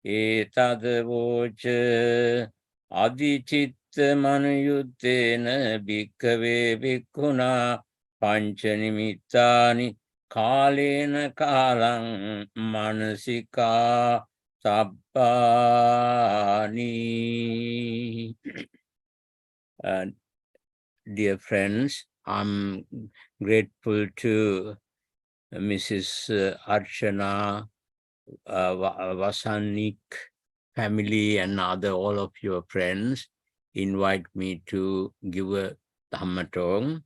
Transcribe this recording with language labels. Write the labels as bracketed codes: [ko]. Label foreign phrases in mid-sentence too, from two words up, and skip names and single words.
[pi] etadvoca adicitta manuyuttena bhikkave bhikkhunā Panchanimitani kalena kalang manasika sabbani. [en] Dear friends, I'm grateful to Mrs. Archana, Vasanik family and all of your friends invite me to give a Dhamma talk.